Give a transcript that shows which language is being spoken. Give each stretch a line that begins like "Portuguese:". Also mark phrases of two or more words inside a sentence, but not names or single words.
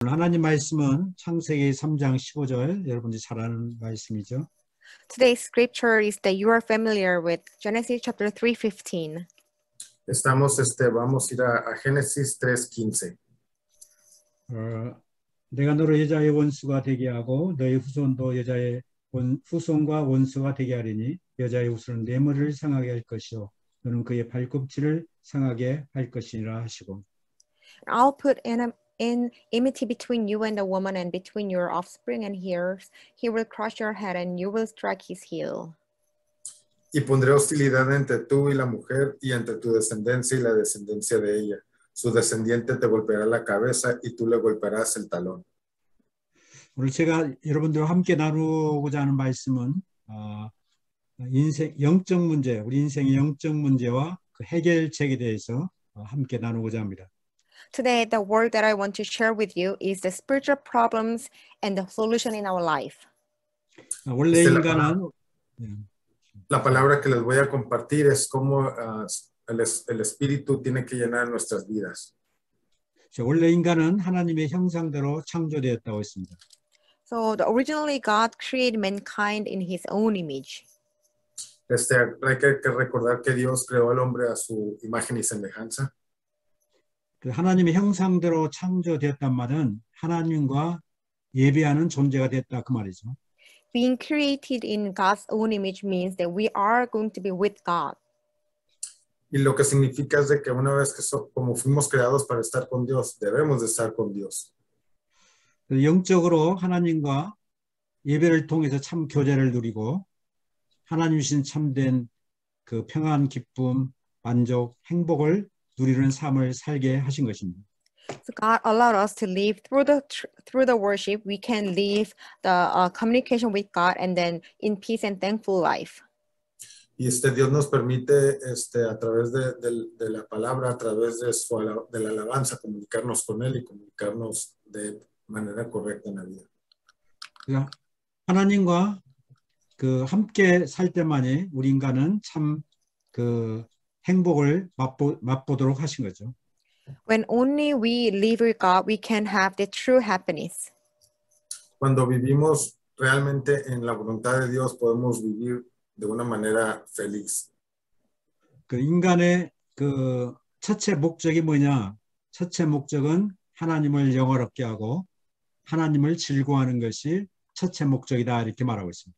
Korean: 하나님 말씀은 창세기 3장 15절 여러분들이 잘 아는 말씀이죠.
English: Today's scripture is that you are familiar with Genesis chapter 3:15.
Spanish: Vamos a ir a Génesis 3:15.
Korean: 내가 너를 여자의 원수가 되게 하고 너의 후손도 여자의 후손과 원수가 되게 하리니 여자의 후손은 내 머리를 상하게 할 것이요 너는 그의 발꿈치를 상하게 할 것이니라 하시고.
English: I'll put in enmity between you and the woman and between your offspring and hers. He will crush your head and you will strike his heel.
Spanish: Y pondré hostilidad entre tú y la mujer y entre tu descendencia y la descendencia de ella. Su descendiente te golpeará la cabeza y tú le golpearás el talón.
Korean: 오늘 제가 여러분들과 함께 나누고자 하는 말씀은 영적 문제, 우리 인생의 영적 문제와 그 해결책에 대해서 함께 나누고자 합니다.
English: Today, the word that I want to share with you is the spiritual problems and the solution in our life.
Korean: 원래 인간은
Spanish: La palabra que les voy a compartir es cómo el espíritu tiene que llenar nuestras vidas.
Korean: 원래 인간은 하나님의 형상대로 창조되었다고 했습니다.
English: So originally God created mankind in his own image.
Spanish: Hay que recordar que Dios creó al hombre a su imagen y semejanza.
Korean: 하나님의 형상대로 창조되었단 말은 하나님과 예배하는 존재가 됐다 그 말이죠.
English: Being created in God's own image means that we are going to be with God.
Spanish: Y lo que significa es de que una vez que como fuimos creados para estar con Dios, debemos de estar con Dios.
Korean: 영적으로 하나님과 예배를 통해서 참 교제를 누리고 하나님 주신 참된 그 평안, 기쁨, 만족, 행복을 누리는 삶을 살게 하신 것입니다.
English: So God allowed us to live through the worship. We can live the communication with God and then in peace and thankful life.
Spanish: Y Dios nos permite a través de la palabra, a través de la alabanza, comunicarnos con Él y comunicarnos de manera correcta en la vida.
Korean: 하나님과 그 함께 살 때만이 우리 인간은 참 그 행복을 맛보도록 하신 거죠.
English: When only we live with God, we can have the true happiness.
Spanish: Cuando vivimos realmente en la voluntad de Dios, podemos vivir de una manera feliz.
Korean: 그 인간의 그 첫째 목적이 뭐냐? 첫째 목적은 하나님을 영화롭게 하고 하나님을 즐거워하는 것이 첫째 목적이다 이렇게 말하고 있습니다.